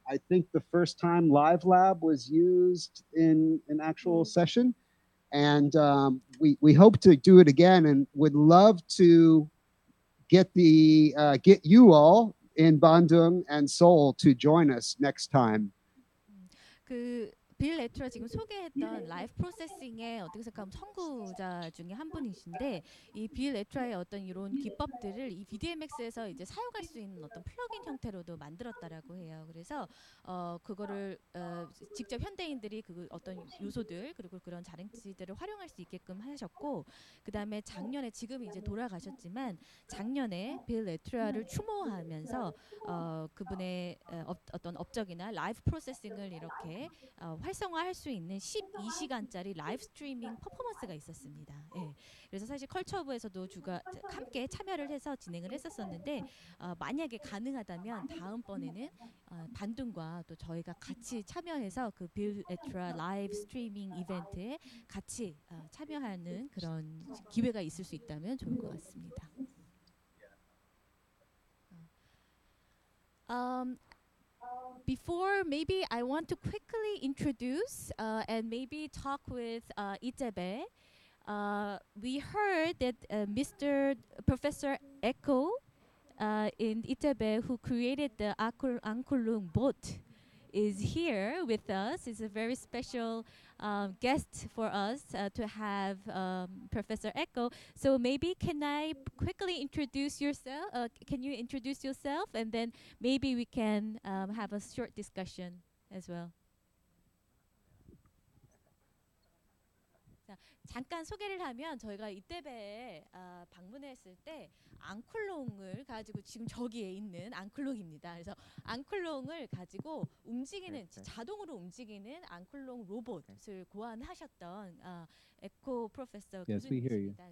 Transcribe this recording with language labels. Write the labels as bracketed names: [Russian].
[English] I think the first time Live Lab was used in an actual session. And we hope to do it again and would love to get you all in Bandung and Seoul to join us next time. [Korean] 빌 에트라 지금 소개했던 라이브 프로세싱의 어떻게 생각하면 선구자 중에 한 분이신데 이 빌 에트라의 어떤 이런 기법들을 이 VDMX에서 이제 사용할 수 있는 어떤 플러긴 형태로도 만들었다라고 해요. 그래서 그거를 직접 현대인들이 그 어떤 요소들 그리고 그런 자랭치들을 활용할 수 있게끔 하셨고 그다음에 작년에 지금 이제 돌아가셨지만 작년에 빌 에트라를 추모하면서 그분의 어떤 업적이나 라이브 프로세싱을 이렇게 활성화할 수 있는 12시간짜리 라이브 스트리밍 퍼포먼스가 있었습니다. 예. 그래서 사실 컬처부에서도 함께 참여를 해서 진행을 했었었는데 만약에 가능하다면 다음번에는 반둥과 또 저희가 같이 참여해서 그 빌 에트라 라이브 스트리밍 이벤트에 같이 참여하는 그런 기회가 있을 수 있다면 좋을 것 같습니다. [English] Before, maybe I want to quickly introduce and maybe talk with Itebe. we heard that Mr. Professor Echo in Itebe, who created the Ankulung boat, is here with us. Is a very special guest for us to have Professor Echo. So maybe can I quickly introduce yourself? Can you introduce yourself, and then maybe we can have a short discussion as well. [Korean] 잠깐 소개를 하면 저희가 이때배에 방문했을 때 앙쿨롱을 가지고 지금 저기에 있는 앙쿨롱입니다. 그래서 앙쿨롱을 가지고 움직이는 자동으로 움직이는 앙쿨롱 로봇을 고안하셨던 에코 프로페서 교수님이십니다.